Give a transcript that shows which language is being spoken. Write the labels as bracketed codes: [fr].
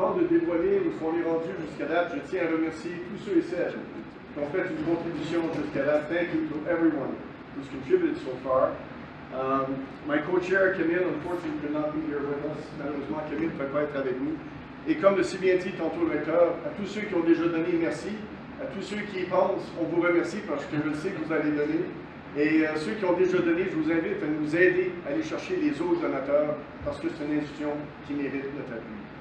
[fr] dévoiler où sont les rendus jusqu'à date, je tiens à remercier tous ceux et celles qui ont fait une contribution jusqu'à date. [en] Thank you to everyone who's contributed so far. My co-chair, Camille, unfortunately could not be here with us. [fr] Malheureusement, Camille ne peut pas être avec nous. Et comme le si bien dit tantôt le recteur, à tous ceux qui ont déjà donné, merci. À tous ceux qui y pensent, on vous remercie parce que je le sais que vous allez donner. Et ceux qui ont déjà donné, je vous invite à nous aider à aller chercher les autres donateurs parce que c'est une institution qui mérite notre appui.